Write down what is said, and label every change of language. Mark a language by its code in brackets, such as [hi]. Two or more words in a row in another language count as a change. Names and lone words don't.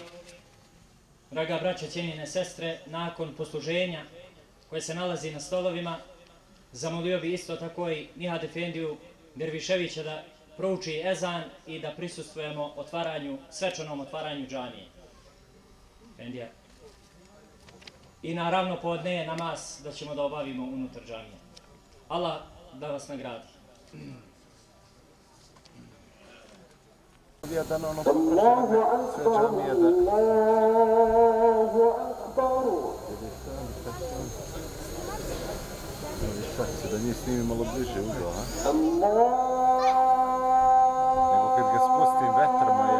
[bs] Draga braće, cijenjene sestre, nakon posluženja koje se nalazi na stolovima, zamolio bi isto tako i Nihad Efendiju Derviševića da prouči ezan i da prisustvujemo svečanom otvaranju džamije. Efendija. I naravno podne namaz da ćemo da obavimo unutar džamije. Allah da vas nagradi. [ar] الله أكبر، الله أكبر. [bs] Da njih snimi malo bliže ugao, a? Allah. Nego kad ga spustim vetrama ja.